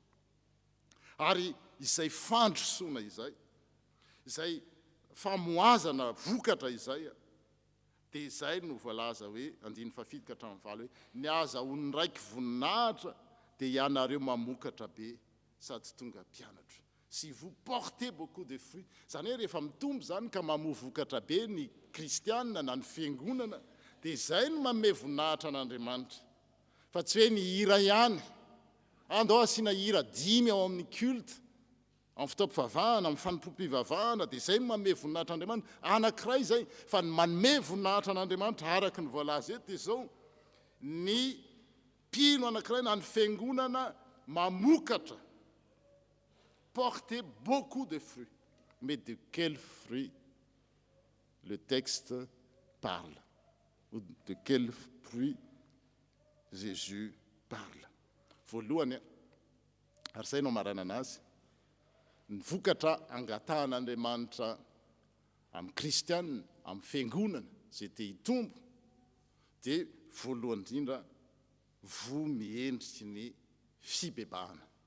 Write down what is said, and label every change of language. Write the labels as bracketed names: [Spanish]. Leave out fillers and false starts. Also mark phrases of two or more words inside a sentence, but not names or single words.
[Malagasy] Ary izay fandrosoana izay famoazana vokatra izay dia izay no voalaza hoe 7:7 hoe ny azahoany raiky voninahitra dia ianareo mamokatra be sady tonga mpianatra. [French] Si vous portez beaucoup de fruits, [Malagasy] zany hoe rehefa mitombo zany ka mamoa vokatra be ny kristianina na ny fiangonana dia izay no manome voninahitra an'Andriamanitra. Fa tsy hoe ny hira ihany. Andao asiana hira 10 ao amin'ny culte, amin'ny fitaom-pivavahana, amin'ny fanompoam-pivavahana dia izay no manome voninahitra an'Andriamanitra. Anankiray zay fa ny manome voninahitra an'Andriamanitra araky ny voalaza eto dia izao ny mpino anankiray na ny fiangonana mamokatra. [French] Porter beaucoup de fruits. Mais de quels fruits le texte parle? Ou de quels fruits Jésus parle? [Malagasy] Voalohany, ary zay no marana anazy, ny vokatra angatahan'Andriamanitra amin'ny kristianina, amin'ny fiangonana, zay te hitombo, dia voalohany indrindra vo miendriky ny fibebahana.